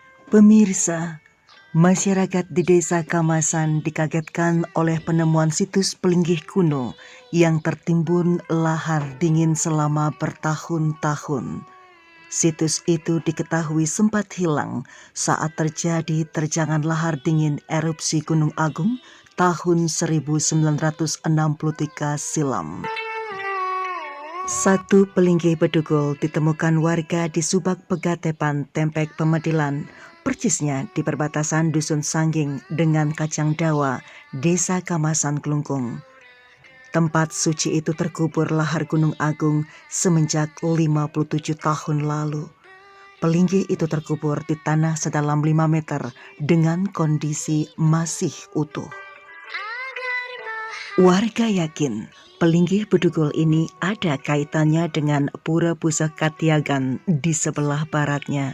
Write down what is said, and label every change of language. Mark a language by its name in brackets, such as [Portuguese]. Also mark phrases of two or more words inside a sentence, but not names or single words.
[Indonesian] Pemirsa, masyarakat di Desa Kamasan dikagetkan oleh penemuan situs pelinggih kuno yang tertimbun lahar dingin selama bertahun-tahun. Situs itu diketahui sempat hilang saat terjadi terjangan lahar dingin erupsi Gunung Agung tahun 1963 silam. Satu pelinggih bedugul ditemukan warga di Subak Pegatepan, Tempek Pemedilan, persisnya di perbatasan Dusun Sangging dengan Kacang Dawa, Desa Kamasan, Klungkung. Tempat suci itu terkubur lahar Gunung Agung semenjak 57 tahun lalu. Pelinggih itu terkubur di tanah sedalam 5 meter dengan kondisi masih utuh. Warga yakin pelinggih bedugul ini ada kaitannya dengan Pura Pusaka Katyagan di sebelah baratnya.